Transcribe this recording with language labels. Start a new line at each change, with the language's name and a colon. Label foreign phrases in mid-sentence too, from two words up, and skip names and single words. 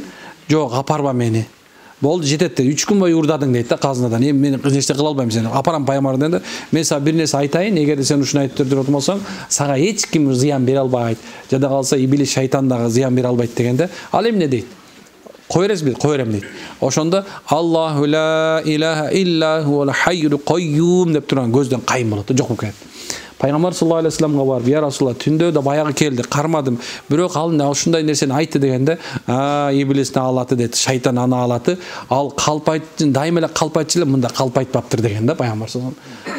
Kyrgyz: Жок, апарба мени. Болду, жетет де. 3 күн бою урдадың дейт да казнадан. Эми мен нечте кыла албайм сени. Апарам пайгамбар дегенде, мен сага бир нерсе айтайын, эгерде сен ушуну айтып жүрөт болсоң, сага эч ким зыян бере албайт. Жада калса иблис шайтан дагы зыян бере албайт дегенде, ал эмне дейт? Кой берем дейт. Ошондо
Arabic: الله لا إله إلا هو الحي القيوم
Kyrgyz: деп турган көздөн кайым болот, жок болуп кетет. Пайгамбар
Arabic: صلى الله عليه
Kyrgyz: вассаламга барып,
Arabic: يا رسول الله,
Kyrgyz: түндө да баягы келди, кармадым. Бирок ал ушундай нерсени айтты дегенде, иблисни алаты дейт, шайтан аны алаты, ал калпайт, дайыма эле калпайтчы эле, мында калпайтпаптыр деген да пайгамбар
Arabic: صلى الله عليه وسلم.